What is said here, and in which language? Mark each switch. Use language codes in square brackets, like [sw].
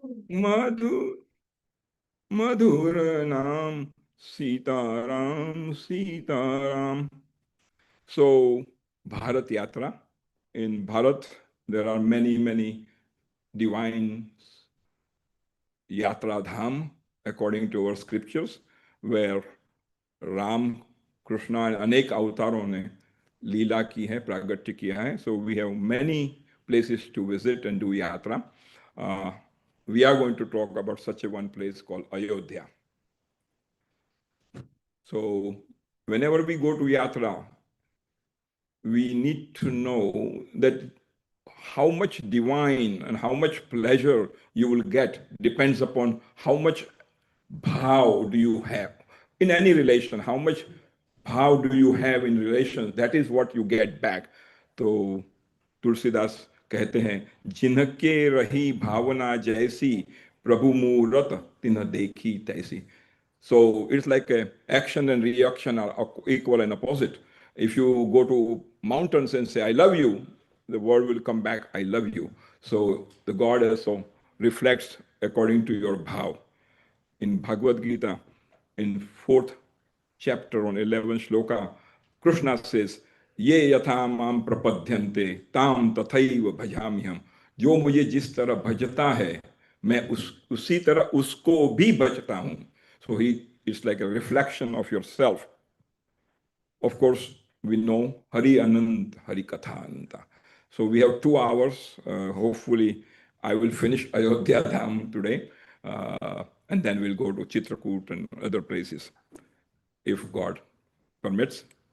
[hi] मधुर नाम Sitaram Sitaram. [en] So Bharat Yatra. In Bharat there are many divine Yatra Dham according to our scriptures, where Ram, Krishna and [hi] अनेक अवतारों ने लीला की है, प्रागट्य किया है. [en] So we have many places to visit and do yatra. We are going to talk about such a one place called Ayodhya. So whenever we go to yatra, we need to know that how much divine and how much pleasure you will get depends upon how much bhav do you have in any relation. How much bhav do you have in relations? That is what you get back. [hi] तो तुलसीदास कहते हैं, जिनके रही भावना जैसी प्रभु मूरत तिन्ह देखी तैसी. [en] So it's like action and reaction are equal and opposite. If you go to mountains and say, I love you, the word will come back, I love you. So the God also reflects according to your bhav. in Bhagavad Gita, in 4th chapter on 11th shloka, Krishna says, [sa] Ye yatha mam prapadyante tam tathaiva bhajamyam. [hi] जो मुझे जिस तरह भजता है मैं उसी तरह उसको भी भजता हूं. [en] So it's like a reflection of yourself. Of course, we know Hari Anand, Hari Katha Ananta. So we have 2 hours. Hopefully, I will finish Ayodhya Dham today, and then we'll go to Chitrakoot and other places, if God permits.